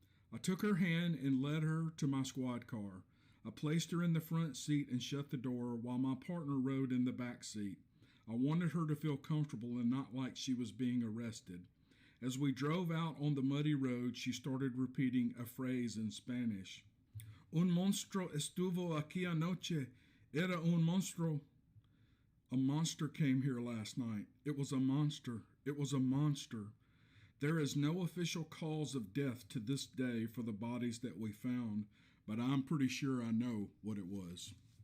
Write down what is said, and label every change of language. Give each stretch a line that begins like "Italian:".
English: I took her hand and led her to my squad car. I placed her in the front seat and shut the door while my partner rode in the back seat. I wanted her to feel comfortable and not like she was being arrested. As we drove out on the muddy road, she started repeating a phrase in Spanish.
Spanish: "Un monstruo estuvo aquí anoche. Era un monstruo."
English: A monster came here last night. It was a monster. It was a monster. There is no official cause of death to this day for the bodies that we found, but I'm pretty sure I know what it was.